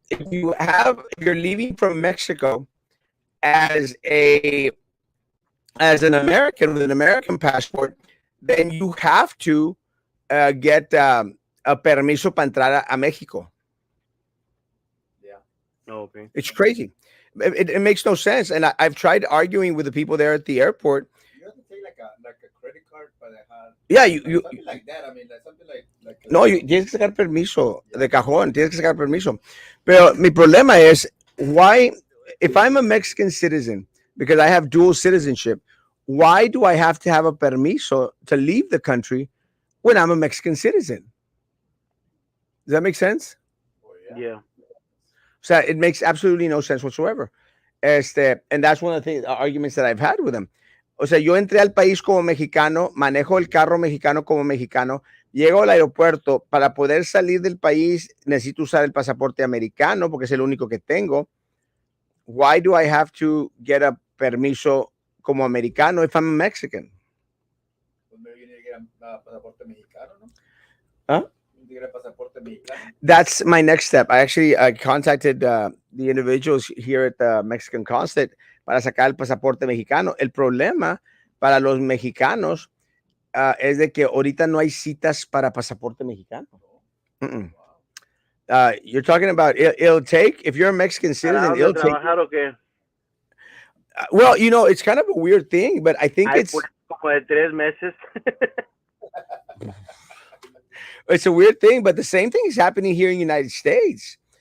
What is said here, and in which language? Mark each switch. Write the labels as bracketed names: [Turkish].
[English] if you're leaving from Mexico as an American with an American passport, then you have to get a [Spanish] permiso para entrar a Mexico. [English] Yeah. Oh, okay. It's crazy. It makes no sense. And I've tried arguing with the people there at the airport. You have to take like a credit card [Spanish] para dejar. [English] Yeah, you Something like that. I mean, like something like. [Spanish] no, tienes que sacar permiso de cajón, tienes que sacar permiso. Pero mi problema es, [English] why, if I'm a Mexican citizen, because I have dual citizenship, why do I have to have a permiso to leave the country when I'm a Mexican citizen? Does that make sense? Oh, Yeah. So it makes absolutely no sense whatsoever. And that's one of the arguments that I've had with them. [Spanish] O sea, yo entré al país como mexicano, manejo el carro mexicano como mexicano, llego al aeropuerto, para poder salir del país necesito usar el pasaporte americano porque es el único que tengo. [English] Why do I have to get a permiso [Spanish] como americano [English] if I'm a Mexican? [Spanish] Pues [English] maybe you need to get a [Spanish] pasaporte mexicano, ¿no? Huh? [English] You need to get a [Spanish] pasaporte mexicano. [English] That's my next step. I actually contacted the individuals here at the Mexican consulate [Spanish] para sacar el pasaporte mexicano. El problema para los mexicanos es de que ahorita no hay citas para pasaporte mexicano. [English] You're talking about it'll take, if you're a Mexican [Spanish] ¿Para [English] citizen, [Spanish] dónde [English] it'll take. [Spanish] trabajar o qué? [English] Well, it's kind of a weird thing, but I think [Spanish] Ay, pues como de 3 meses. [English] it's a weird thing, but the same thing is happening here in the United States.